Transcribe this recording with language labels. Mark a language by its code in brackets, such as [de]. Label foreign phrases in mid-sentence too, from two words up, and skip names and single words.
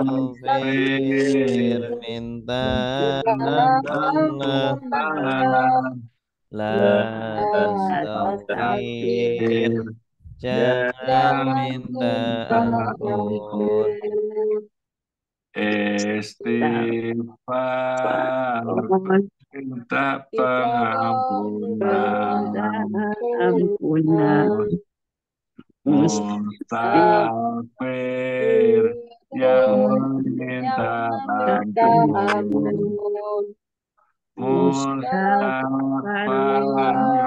[ar] istaghfir [id] minta ampun, [ar] la tastaghfir astagfir [id] jangan minta minta ampun, ampun istighfar, minta pengampunan, ampunan mustafir yang meminta ampun, mustafar